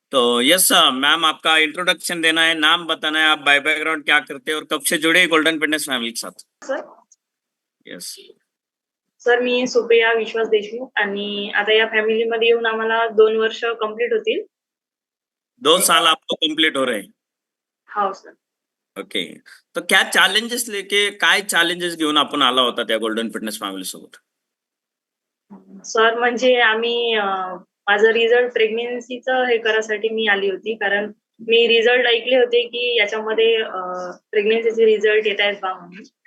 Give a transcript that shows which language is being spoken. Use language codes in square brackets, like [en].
[hi] तो yes ma'am, आपका introduction देना है, नाम बताना है, आप बाय बैकग्राउंड क्या करते हैं और कब से जुड़े गोल्डन फिटनेस फैमिली के साथ? Sir [en] Yes. [mr] सर मी सुप्रिया विश्वास देशमुख आणि आता या फॅमिलीमध्ये येऊन आम्हाला 2 वर्ष कंप्लीट होतील. [hi] 2 साल आपको कंप्लीट हो रहे हैं. [mr] हो सर. [en] Okay. [hi] तो क्या चॅलेंजेस लेके, [mr] काय चॅलेंजेस घेऊन आपण आला होता त्या गोल्डन फिटनेस फॅमिली सोबत? सर म्हणजे आम्ही माझं रिझल्ट प्रेग्नन्सीचं हे करायसाठी मी आली होती. कारण मी रिझल्ट ऐकले होते, की याच्यामध्ये प्रेग्नन्सीचे रिझल्ट येतायत बा म्हणून.